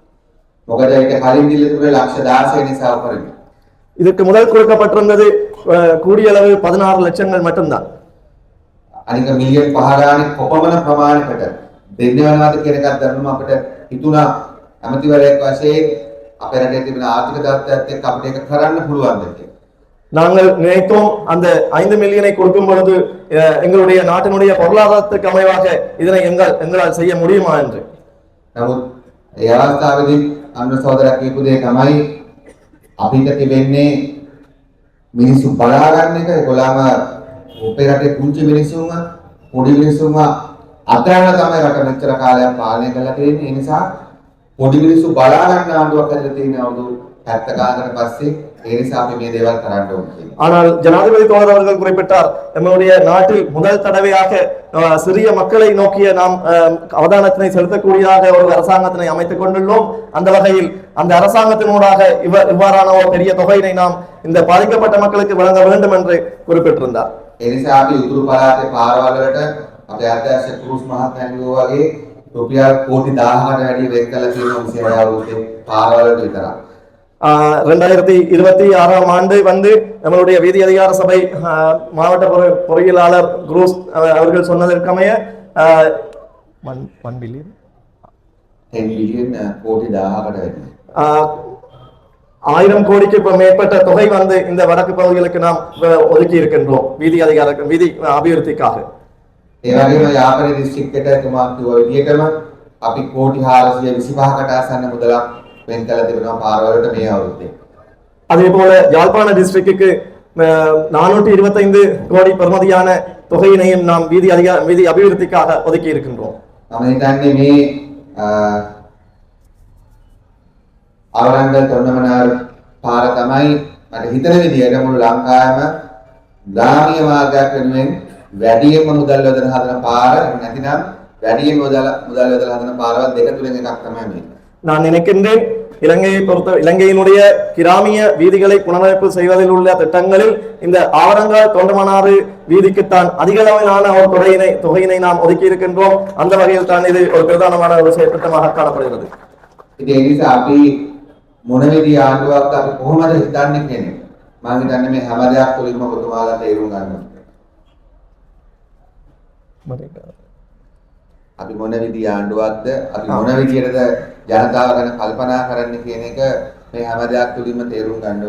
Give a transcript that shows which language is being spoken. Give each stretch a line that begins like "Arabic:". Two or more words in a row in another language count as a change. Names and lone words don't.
Tamil: இதற்கு முதல் கொடுக்கப்பட்டிருந்தது கூடிய அளவு 16 லட்சங்கள் மட்டும்தான்.
Sinhala: අනික මිලියන් 5 ගානේ කොපමණ ප්‍රමාණයකට දෙන්න වෙනවද කියන එකත් දැනුම අපිට හිතුණා අමතිවරයෙක් වශයෙන් අපේ රටේ තිබෙන ආර්ථික තත්ත්වයත් එක්ක අපිට ඒක කරන්න පුළුවන්ද කියලා.
Tamil: நாங்கள் நினைத்தோம் அந்த 5 மில்லியனை கொடுக்கும் பொழுது எங்களுடைய நாட்டினுடைய பொருளாதாரத்துக்கு அமைவாக இதனை எங்களால் செய்ய முடியுமா என்று.
Sinhala: නමුත් ඒ අවස්ථාවේදී අන්න සහෝදරයා කියපු දේ තමයි අපිට තිබෙන්නේ මිනිස්සු බලා ගන්න එක ඒගොල්ලම අපේ රටේ කුංචි මිනිස්සුන්ව පොඩි මිනිස්සුන්ව අතහැරලා තමයි රට මෙච්චර කාලයක් පාලනය කරලා තියෙන්නේ. ඒ නිසා පොඩි මිනිස්සු බලා ගන්න ආණ්ඩුවක් හදලා තියෙන අවුරුදු 70 ගානකට පස්සේ ඒ නිසා අපි මේ දේවල් කරන්න ඕනේ.
Tamil: ஆனால் ஜனாதிபதி தோழர் அவர்கள் குறிப்பிட்டார் நம்முடைய நாட்டில் முதல் தடவையாக சிறிய மக்களை நோக்கிய நாம் அவதானத்தினை செலுத்தக்கூடியதாக ஒரு அரசாங்கத்தினை அமைத்துக் கொண்டுள்ளோம். அந்த வகையில் அந்த அரசாங்கத்தினூடாக இவ்வாறான ஒரு பெரிய தொகையினை நாம் இந்த பாதிக்கப்பட்ட மக்களுக்கு வழங்க வேண்டும் என்று குறிப்பிட்டிருந்தார்.
Sinhala: ඒ නිසා අපි උතුරු පළාතේ පාරවල් වලට අපේ අධ්‍යක්ෂ ක්‍රූස් මහත්මයා වගේ රුපියල් කෝටි 1000කට වැඩි වෙන් කළ තියෙන 26 අවුරුද්දේ පාරවලට විතරයි.
Tamil: 2026ஆம் ஆண்டு வந்து நம்மளுடைய வீதி அதிகார சபை மாவட்ட பொறியியலாளர் குரூஸ் அவர்கள் சொன்னதற்கமைய 1 பில்லியன் 10 பில்லியன் கோடி
Sinhala: 1000කට වැඩි.
Tamil: 1000 கோடிக்கு மேற்பட்ட தொகை வந்து இந்த வடக்கு பகுதிகளுக்கு நாம் ஒதுக்கி இருக்கின்றோம் வீதி அபிவிருத்திக்காக.
Sinhala: ඒ වගේම යාපනයේ දිස්ත්‍රික්කයට තුමා කිව්ව විදිහටම අපි කෝටි 425කට ආසන්න මුදලක් වෙන් කළ තිබෙනවා පාරවලට මේ අවුරුද්දේ.
Tamil: அதே போல யாழ்ப்பாண டிஸ்ட்ரிக்ட்டுக்கு 425 கோடி பெறுமதியான தொகையினையும் நாம் வீதி அபிவிருத்திக்காக ஒதுக்கி இருக்கின்றோம்.
Sinhala: මම හිතන්නේ මේ අවරංගල් තොන්නමනාර පාර තමයි මට හිතන විදිහට මුළු ලංකාවේම ග්‍රාමීය මාර්ගයක් වෙනුවෙන් වැඩියෙන්ම මුදල් යොදන හදන පාර නැතිනම් වැඩියෙන්ම මුදල් යොදලා හදන පාරවල් දෙක තුනෙන් එකක් තමයි මේ.
Tamil: நான் நினைக்கின்றேன் இலங்கையினுடைய கிராமிய வீதிகளை புனரமைப்பு செய்வதில் உள்ள திட்டங்களில் இந்த ஆவரங்கால் தொண்டமனாறு வீதிக்குத்தான் அதிக அளவிலான ஒரு தொகையினை நாம் ஒதுக்கி இருக்கின்றோம். அந்த வகையில் தான் இது ஒரு பிரதானமான ஒரு திட்டமாக காணப்படுகிறது.
Sinhala: ඒ නිසා අපි මොන විදිහේ ආණ්ඩුවක් අපි කොහොමද හිතන්නේ කියන්නේ මම හිතන්නේ මේ හැම දෙයක් තුළින්ම ඔබතුමාලා තේරුම් ගන්න අපි මොන විදිහේ ආණ්ඩුවක්ද අපි මොන විදිහටද ජනතාව ගැන කල්පනා කරන්න කියන එක මේ හැම දෙයක් තුළින්ම තේරුම් ගන්න ඕනේ.